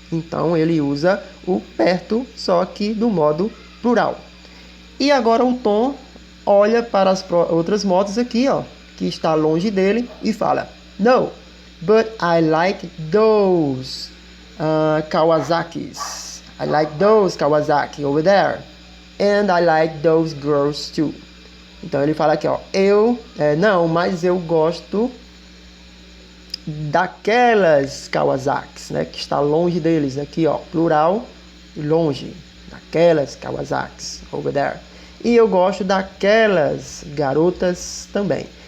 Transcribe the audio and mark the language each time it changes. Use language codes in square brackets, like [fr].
[pt] Então ele usa o perto, só que do modo plural. E agora o Tom olha para as outras motos aqui, ó, que está longe dele e fala: [en] No, but I like those Kawasaki's. I like those Kawasaki over there. And I like those girls too. [pt] Então ele fala aqui, ó, não, mas eu gosto daquelas Kawasaki's, né, que está longe deles, aqui, ó, plural, longe, daquelas Kawasaki's [en] over there. [pt] E eu gosto daquelas garotas também.